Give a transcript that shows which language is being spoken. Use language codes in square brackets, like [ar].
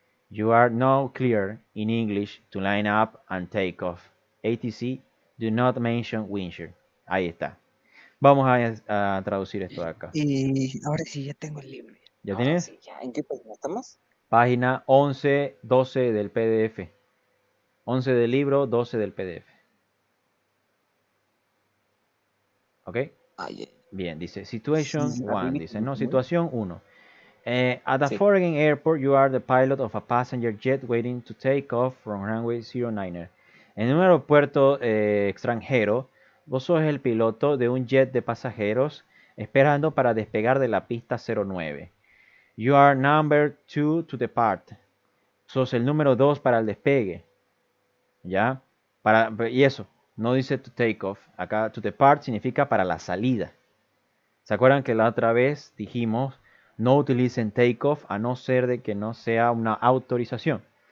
[en] You are now clear in English to line up and take off. ATC, do not mention wind shear. [es] Ahí está. Vamos a traducir esto de acá. Ahora sí, ya tengo el libro. ¿Ya tienes? Sí, ya. ¿En qué página estamos? Página 11, 12 del PDF. 11 del libro, 12 del PDF. ¿Ok? Bien, dice Situation 1. Dice, no, Situación 1. [en] At a foreign airport, you are the pilot of a passenger jet waiting to take off from runway 09. [es] En un aeropuerto extranjero, vos sos el piloto de un jet de pasajeros esperando para despegar de la pista 09. [en] You are number 2 to depart. [es] Sos el número 2 para el despegue. ¿Ya? Y eso, no dice to take off. Acá to depart significa para la salida. ¿Se acuerdan que la otra vez dijimos no utilicen takeoff a no ser de que no sea una autorización?